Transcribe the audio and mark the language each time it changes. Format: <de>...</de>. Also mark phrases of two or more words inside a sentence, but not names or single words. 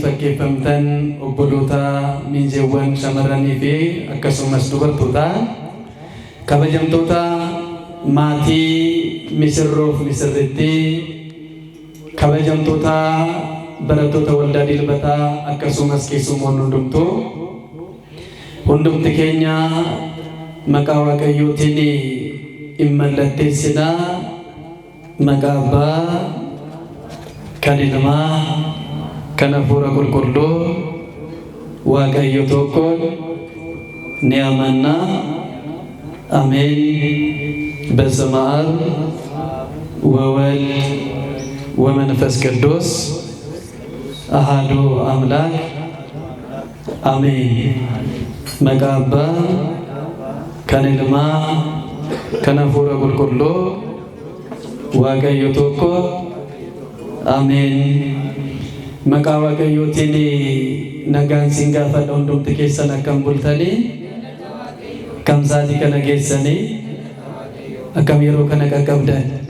<om>fakkeeffamtan obboloota miinjeewwan shamarranii fi akkasumas dubartoota kabajamtoota maatii misirroof misirrittii kabajamtoota barattoota waldaa dilbataa akkasumas keessummoonni hundumti keenya maqaa Waaqayyootiin hin mallatteessinaa. Maqaa Abbaa kan Ilmaa kan Hafuura Qulqulluu Waaqayyo tokkoon ni amanna. Ameen.</om> <gez>በስመ አብ ወወልድ ወመንፈስ ቅዱስ አሐዱ አምላክ አሜን።</gez> <om>መቃ Abbaa kan Ilmaa kan Hafuura Qulqulluu Waaqayyo tokko ameen. Maqaa Waaqayyootiin nagaan siin gaafadha hundumti keessan akkam bultanii kam saatii kana geessanii akkam yeroo kana qaqqabdan.</om>